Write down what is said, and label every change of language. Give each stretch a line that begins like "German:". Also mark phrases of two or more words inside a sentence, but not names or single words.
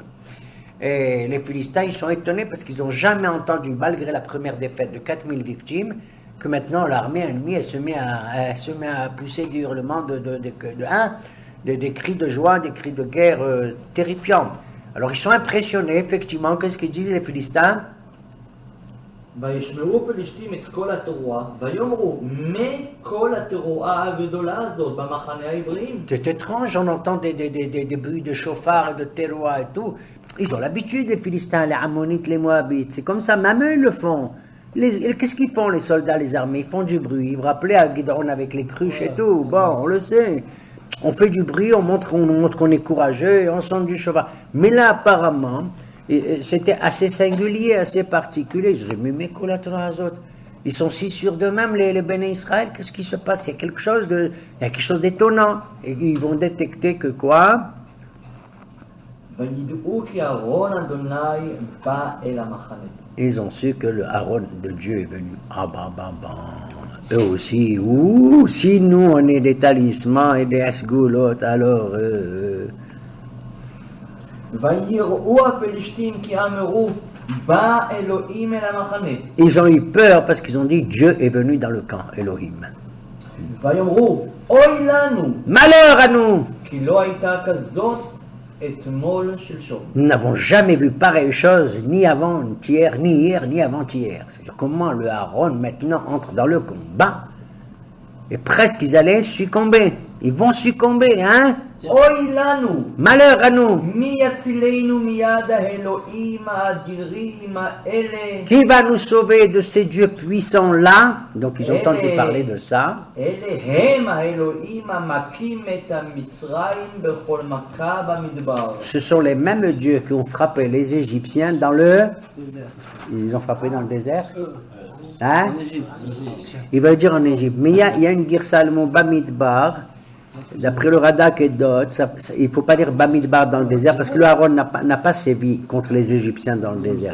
French: Et les Philistins, ils sont étonnés parce qu'ils n'ont jamais entendu, malgré la première défaite de 4000 victimes, que maintenant l'armée ennemie elle se met à pousser des hurlements des cris de joie, des cris de guerre terrifiants. Alors ils sont impressionnés, effectivement. Qu'est-ce qu'ils disent les Philistins?
Hebrew: וישמעו פלישתים את כל התרועה, ויאמרו, מה כל התרועה הגדולה הזאת במחנה העבריים?
French: C'est étrange, on entend des bruits de chauffard, de teroua et tout. Ils ont l'habitude, les Philistins, les Ammonites, les Moabites. C'est comme ça, même eux ils le font. Qu'est-ce qu'ils font les soldats, les armées? Ils font du bruit. Ils vous rappelez à Guidron avec les cruches et tout. Bon, on le sait. On fait du bruit, on montre qu'on est courageux et on sonne du chauffard. Mais là, apparemment, c'était assez singulier, assez particulier. Je dis, mais ils sont si sûrs d'eux-mêmes, les
Hebrew: בני ישראל.
French: Qu'est-ce qui se passe? Il y a quelque chose d'étonnant. Et ils vont détecter que quoi?
Hebrew: וידעו כי אהרון אדוני בא אל המחנה.
French: Ils ont su que le Aaron de Dieu est venu. Ah bah. Eux aussi, si nous on est des talismans et des asgoulottes, alors...
Hebrew: ויראו הפלישתים כי אמרו, בא אלוהים אל המחנה.
French: Ils ont eu peur parce qu'ils ont dit Dieu est venu dans le camp, Elohim.
Hebrew: ויאמרו, אוי לנו,
French: Malheur à nous!
Hebrew: כי לא הייתה כזאת אתמול שלשום.
French: Nous n'avons jamais vu pareille chose, ni avant-hier, ni hier, ni avant-hier. C'est-à-dire comment le Aaron maintenant entre dans le combat et presque ils allaient succomber. Ils vont succomber, hein?
Hebrew: אוי לנו,
French: Malheur à nous!
Hebrew: מי יצילנו מיד האלוהים האדירים האלה?
French: Qui va nous sauver de ces dieux puissants-là? Donc ils ont entendu parler de ça.
Hebrew: אלה הם האלוהים המכים את המצרים בכל מכה במדבר.
French: Ce sont les mêmes dieux qui ont frappé les Égyptiens dans le... Désert. Ils ont frappé dans le désert? Hein? En Égypte. Il va le dire en Égypte. Mais il y a une Girsa le mot Bamidbar. D'après le Radak et d'autres, il ne faut pas dire Bamidbar dans le désert parce que le Aaron n'a pas sévi contre les Égyptiens dans le désert.